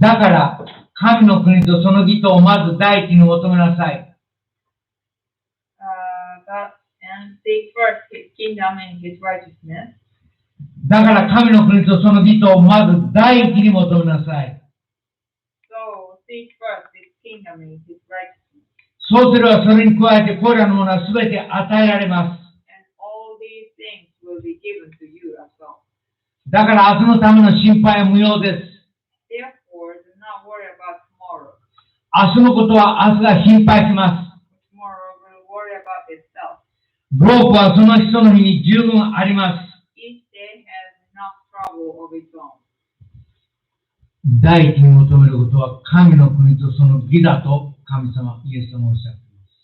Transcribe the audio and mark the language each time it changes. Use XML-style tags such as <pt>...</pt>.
<ja>だから、神の国とその義とをまず第一に求めなさい。</ja> <en>And seek first his kingdom and his righteousness.</en> <ja>だから、神の国とその義とをまず第一に求めなさい。</ja> <en>So seek first his kingdom and his righteousness.</en> <ja>そうすればそれに加えてこれらのものはすべて与えられます。</ja> <en>And all these things will be given to you as well.</en> <ja>だから明日のための心配は無用です。</ja> <en>Therefore, do not worry about tomorrow.</en> <ja>明日のことは明日が心配します。</ja> <en>Tomorrow will worry about itself.</en> <ja>労苦はその人の日に十分あります。</ja> <en>Each day has enough trouble of its own.</en> <ja>第一に求めることは神の国とその義だと神様、イエス様おっしゃっています。</ja>